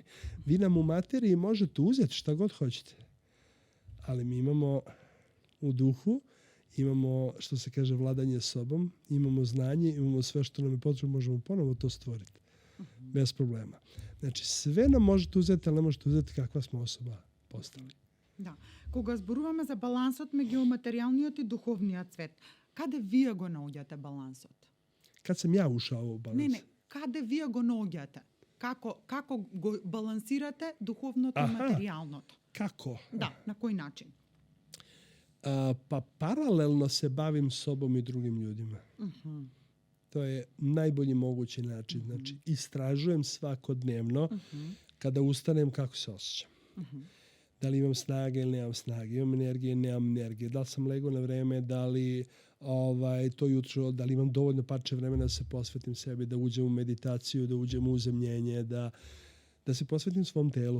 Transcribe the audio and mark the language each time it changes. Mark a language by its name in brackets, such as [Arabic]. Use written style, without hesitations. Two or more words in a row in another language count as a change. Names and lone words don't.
[Serbian] Vi nam u materiji možete uzeti šta god hoćete, ali mi imamo u duhu, imamo, što se kaže, vladanje sobom, imamo znanje, imamo sve što nam je potrebno, možemo ponovo to stvoriti. Bez problema. Znači, sve nam možete uzeti, ali ne možete uzeti kakva smo osoba postali. [Macedonian] Да. Кога зборуваме за балансот меѓу материјалниот и духовниот свет, каде вие го наоѓате балансот? [Serbian] Kad sam ja ušao u balans? [Macedonian] Не, каде вие го наоѓате? Како го балансирате духовното и материјалното? Kako? Да, на кој начин? [Serbian] Pa paralelno se bavim sobom i drugim ljudima. To je najbolji mogući način. Znači, istražujem svakodnevno kada ustanem kako se osjećam. Da li imam snage ili nemam snage, imam energije ili nemam energije, da li sam legao na vreme, da li to jutro, da li imam dovoljno parče vremena da se posvetim sebi, da uđem u meditaciju, da uđem u uzemljenje, da se posvetim svom telu.